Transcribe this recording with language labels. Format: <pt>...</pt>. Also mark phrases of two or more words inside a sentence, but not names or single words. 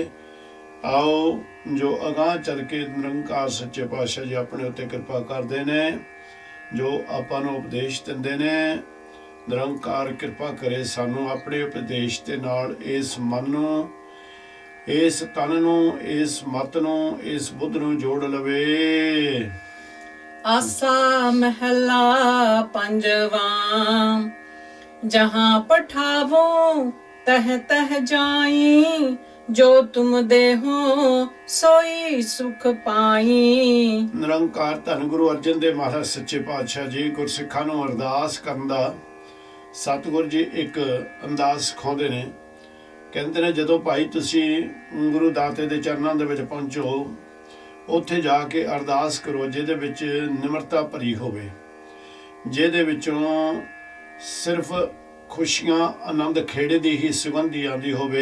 <pa>ਆਓ ਜੋ ਅਗਾਂਹ ਚੱਲ ਕੇ ਨਿਰੰਕਾਰ ਸੱਚੇ ਪਾਤਸ਼ਾਹ ਜੀ ਆਪਣੇ ਉੱਤੇ ਕਿਰਪਾ ਕਰਦੇ ਨੇ, ਜੋ ਆਪਾਂ ਨੂੰ ਉਪਦੇਸ਼ ਦਿੰਦੇ ਨੇ, ਨਿਰੰਕਾਰ ਕਿਰਪਾ ਕਰੇ ਸਾਨੂੰ ਆਪਣੇ ਉਪਦੇਸ਼ ਦੇ ਨਾਲ ਇਸ ਮਨ ਨੂੰ, ਇਸ ਤਨ ਨੂੰ, ਇਸ ਮਤ ਨੂੰ, ਇਸ ਬੁੱਧ ਨੂੰ ਜੋੜ ਲਵੇ। ਆਸਾ ਮਹਿਲਾ ਪੰਜਵਾਂ। ਜਹਾਂ ਪਠਾਵੋ ਤਹ ਤਹ ਜਾਈ, ਜੋ ਤੁਮ ਦੇਹੋ ਸੋਈ ਸੁਖ ਪਾਈ। ਨਿਰੰਕਾਰ ਧੰਨ ਗੁਰੂ ਅਰਜਨ ਦੇਵ ਮਹਾਰਾਜ ਸੱਚੇ ਪਾਤਸ਼ਾਹ ਜੀ ਗੁਰਸਿੱਖਾਂ ਨੂੰ ਅਰਦਾਸ ਕਰਨ ਦਾ ਸਤਿਗੁਰ ਜੀ ਇੱਕ ਅੰਦਾਜ਼ ਸਿਖਾਉਂਦੇ ਨੇ। ਕਹਿੰਦੇ ਨੇ ਜਦੋਂ ਭਾਈ ਤੁਸੀਂ ਗੁਰੂ ਦਾਤੇ ਦੇ ਚਰਨਾਂ ਦੇ ਵਿੱਚ ਪਹੁੰਚੋ, ਉੱਥੇ ਜਾ ਕੇ ਅਰਦਾਸ ਕਰੋ ਜਿਹਦੇ ਵਿੱਚ ਨਿਮਰਤਾ ਭਰੀ ਹੋਵੇ, ਜਿਹਦੇ ਵਿੱਚੋਂ ਸਿਰਫ ਖੁਸ਼ੀਆਂ ਆਨੰਦ ਖੇੜੇ ਦੀ ਹੀ ਸੁਗੰਧੀ ਆਉਂਦੀ ਹੋਵੇ।</pa>